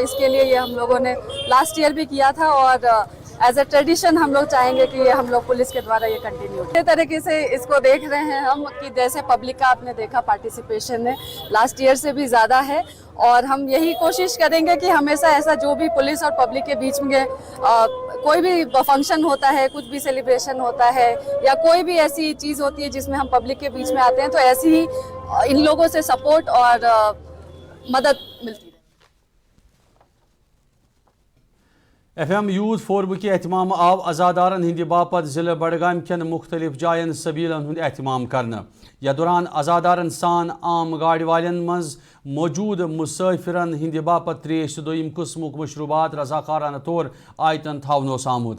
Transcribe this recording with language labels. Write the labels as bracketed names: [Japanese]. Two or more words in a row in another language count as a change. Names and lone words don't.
[Urdu] اس کے لیے یہ ہم لوگوں نے [English] last year [Urdu] بھی کیا تھا اور [English] as a tradition [Urdu] ہم لوگ چاہیں گے کہ یہ ہم لوگ پولیس کے دوارا یہ کنٹینیو اس طریقے سے اس کو دیکھ رہے ہیں ہم کہ جیسے پبلک کا آپ نے دیکھا پارٹیسپیشن ہے [English] last year [Urdu] سے بھی زیادہ ہے اور ہم یہی کوشش کریں گے کہ ہمیشہ ایسا جو بھی پولیس اور پبلک کے بیچ میں کوئی بھی فنکشن ہوتا ہے کچھ بھی سیلیبریشن ہوتا ہے یا کوئی بھی ایسی چیز ہوتی ہے جس میں ہم پبلک کے بیچ میں آتے ہیں تو ایسی ہی ان لوگوں سے سپورٹ اور مدد ملتی ہے. [Kashmiri] FM یوتھ فورم کے اہتمام آو عزادارن ہند باپت ضلع بڈگام کن مختلف جائن سبیلن ہند اہتمام کرنے یا دوران عزادارن سان عام گاڑی والن مز موجود مسافرن ہند باپت تریش تو دویم قسمک مشروبات رضاکارانہ طور آیتن تھونوس آمت.